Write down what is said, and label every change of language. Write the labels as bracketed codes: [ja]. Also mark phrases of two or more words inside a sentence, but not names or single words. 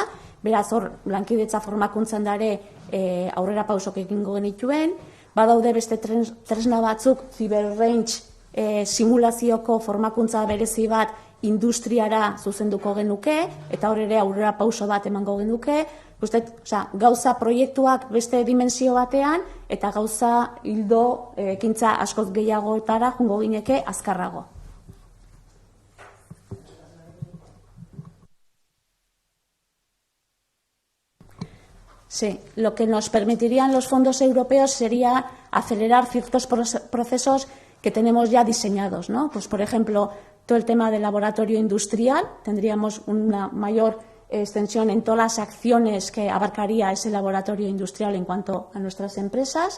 [eu] beraz hor lankidetza formakuntzan dare aurrera pausok egingo genituen, badaude beste tresna batzuk, CyberRange simulazioko formakuntza berezi bat industriara zuzenduko genuke, eta hor ere aurrera pauso bat emango genuke, gauza proiektuak beste dimensio batean, eta gauza hildo ekintza askoz gehiagoetara jungo gineke azkarrago. [es] Sí, lo que nos permitirían los fondos europeos sería acelerar ciertos procesos que tenemos ya diseñados, ¿no? Pues, por ejemplo, todo el tema del laboratorio industrial, tendríamos una mayor extensión en todas las acciones que abarcaría ese laboratorio industrial en cuanto a nuestras empresas.